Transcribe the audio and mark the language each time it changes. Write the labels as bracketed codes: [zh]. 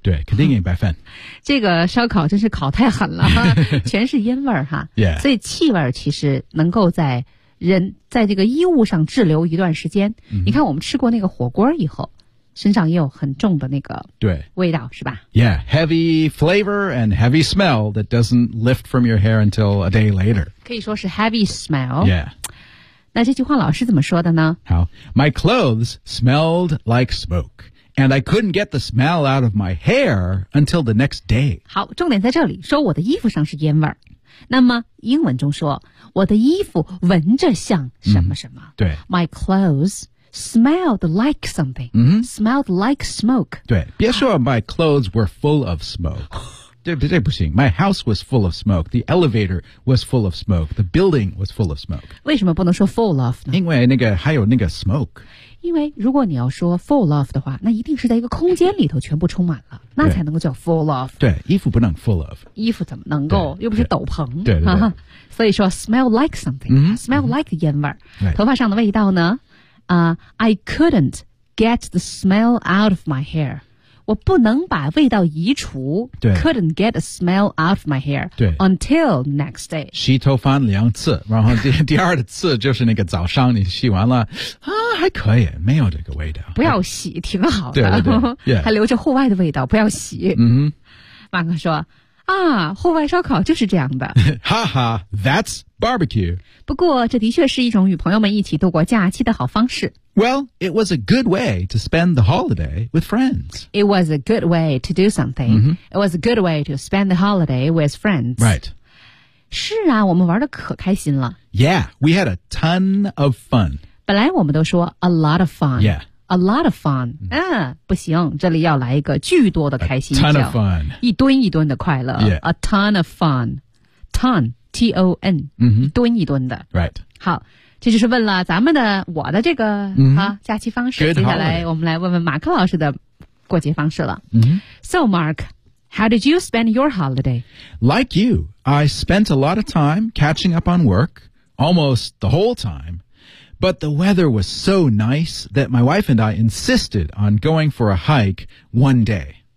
[zh] 对，肯定给你白饭、嗯、这个烧烤真是烤太狠了全是烟味儿哈、 [en] yeah. [zh] 所以气味儿其实能够在人在这个衣物上滞留一段时间、嗯、你看我们吃过那个火锅以后身上也有很重的那个味道对是吧 [en] Yeah, heavy flavor and heavy smell that doesn't lift from your hair until a day later. [zh] 可以说是 heavy smell. [en] Yeah. [zh] 那这句话老师怎么说的呢？ [en] 好 My clothes smelled like smoke, and I couldn't get the smell out of my hair until the next day. [zh] 好，重点在这里，说我的衣服上是烟味儿。那么英文中说我的衣服闻着像什么什么、嗯、对 [en] My clothes smelled like something、嗯、 smelled like smoke [zh] 对别说、 [en] 啊、My clothes were full of smoke 这不行 My house was full of smoke The elevator was full of smoke The building was full of smoke [zh] 为什么不能说 full of 呢因为那个还有那个 smoke 因为如果你要说 full of 的话那一定是在一个空间里头全部充满了那才能够叫 full of 对衣服不能 full of 衣服怎么能够又不是斗篷对, 对, 对, 对、啊、所以说 smell like something、嗯、 [en] smell like 烟味、嗯、 [zh] 头发上的味道呢 [en] I couldn't get the smell out of my hair. [zh] 我不能把味道移除 [en] Couldn't get the smell out of my hair. Until next day. [zh] 洗头发两次然后第二次就是那个早上你洗完了啊，还可以没有这个味道不要洗挺好的对对对、yeah. 还留着户外的味道不要洗嗯，马克说啊，户外烧烤就是这样的 [en] 哈哈 That's barbecue [zh] 不过这的确是一种与朋友们一起度过假期的好方式 [en] Well, it was a good way to spend the holiday with friends It was a good way to do something、 mm-hmm. It was a good way to spend the holiday with friends Right [zh] 是啊我们玩得可开心了 [en] Yeah, we had a ton of fun [zh] 本来我们都说 [en] a lot of fun Yeah A lot of fun、mm-hmm. [zh] 啊、不行这里要来一个巨多的开心 [en] A ton of fun [zh] 一吨一吨的快乐、 [en] yeah. A ton of fun Ton T-O-N、 mm-hmm. [zh] 一吨一吨的 [en] Right [zh] 好这就是问了咱们的我的这个、 mm-hmm. 啊、假期方式、 [en] Good、 [zh] 接下来、 [en] holiday. [zh] 我们来问问马克老师的过节方式了、 mm-hmm. [en] So Mark How did you spend your holiday? Like you I spent a lot of time catching up on work Almost the whole timeBut the weather was so nice that my wife and I insisted on going for a hike one day.